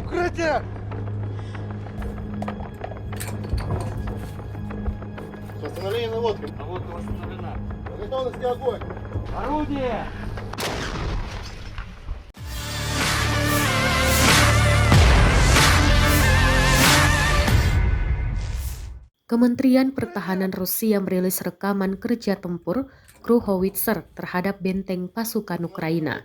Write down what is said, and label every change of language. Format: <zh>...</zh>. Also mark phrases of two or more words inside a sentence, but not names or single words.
<ru>Стойте! Восстановление наводки. Наводка восстановлена. Готовности огонь. Орудие!</ru> <id>Kementerian Pertahanan Rusia merilis rekaman kerja tempur kru howitzer terhadap benteng pasukan Ukraina.</id>